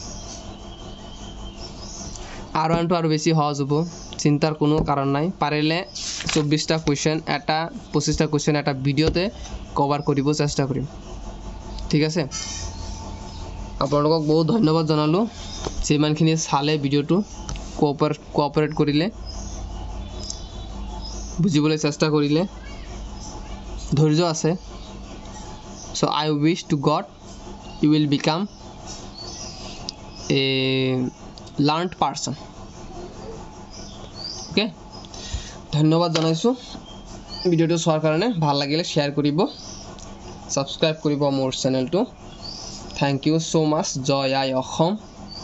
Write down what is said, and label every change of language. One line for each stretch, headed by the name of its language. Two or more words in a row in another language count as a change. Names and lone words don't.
Assamese: আৰু আনটো আৰু বেছি সহজ হ'ব চিন্তাৰ কোনো কাৰণ নাই পাৰিলে 24টা কোৱেশ্চন এটা 25টা কোৱেশ্চন এটা ভিডিওতে কভাৰ কৰিব চেষ্টা কৰিম ঠিক আছে আপোনালোকক বহুত ধন্যবাদ জনালো যিমানখিনি চালে ভিডিওটো কোঅপাৰেট কৰিলে বুজিবলৈ চেষ্টা কৰিলে ধৈৰ্য আছে
English: so I wish to God you will become a learned person okay
Assamese: ধন্যবাদ জনাইছো ভিডিওটো চোৱাৰ কাৰণে ভাল লাগিলে শেয়াৰ কৰিব সাবস্ক্ৰাইব কৰিব মোৰ চেনেলটো
English: thank you so much
Assamese: জয় আই অসম